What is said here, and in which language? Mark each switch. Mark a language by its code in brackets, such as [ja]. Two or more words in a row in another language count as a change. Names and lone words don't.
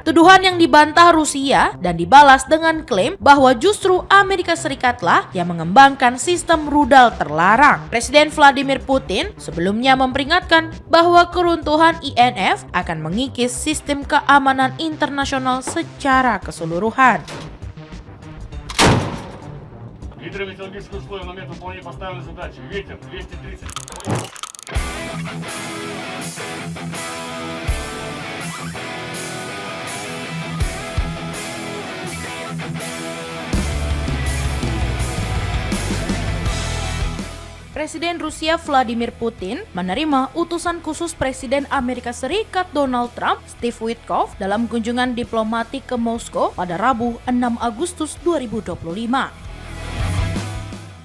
[id] Tuduhan yang dibantah Rusia dan dibalas dengan klaim bahwa justru Amerika Serikatlah yang mengembangkan sistem rudal terlarang. Presiden Vladimir Putin sebelumnya memperingatkan bahwa keruntuhan INF akan mengikis sistem keamanan internasional secara keseluruhan. [ru] Гидрометеорологические условия на момент выполнения поставленной задачи. Ветер 230. [id] Presiden Rusia Vladimir Putin menerima utusan khusus Presiden Amerika Serikat Donald Trump, Steve Witkoff, dalam kunjungan diplomatik ke Moskow pada Rabu 6 Agustus 2025.